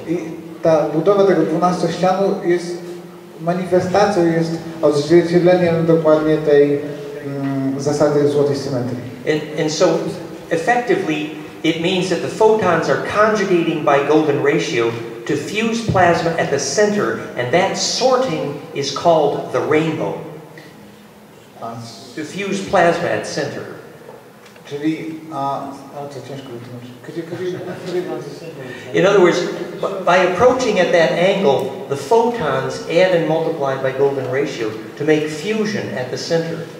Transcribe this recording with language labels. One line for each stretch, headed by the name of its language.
Polish: I ta budowa tego 12-ścianu jest manifestacją, jest odzwierciedleniem dokładnie tej zasady złotej symetrii.
English: And so effectively it means that the photons are conjugating by golden ratio to fuse plasma at the center, and that sorting is called the rainbow. To fuse plasma at center.
Polish: Czyli, to ciężko wytłumaczyć.
English: In other words, by approaching at that angle, the photons add and multiply by golden ratio to make fusion at the center.